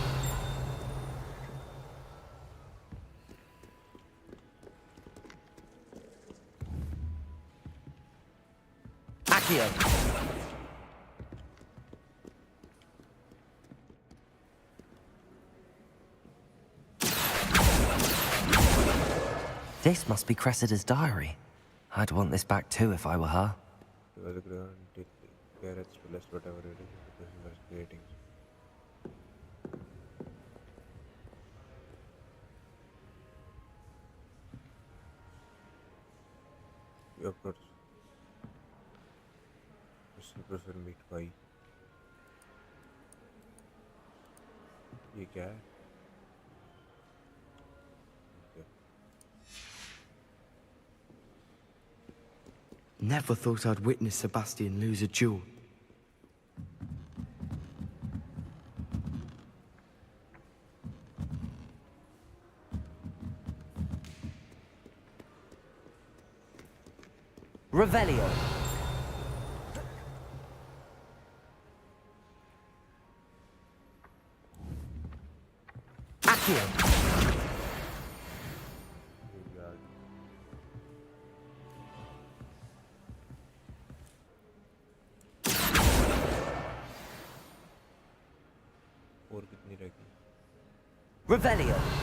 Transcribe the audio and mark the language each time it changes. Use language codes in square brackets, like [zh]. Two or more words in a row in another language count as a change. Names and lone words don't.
[en] Accio. This must be Cressida's diary. I'd want this back too if I were her. Whatever it is, because he was creating. Of course. Professor meet भाई. [hi] ये क्या है? [en] Never thought I'd witness Sebastian lose a duel. Revelio. Accio. [hi] और कितनी रहेगी? [en] Revelio.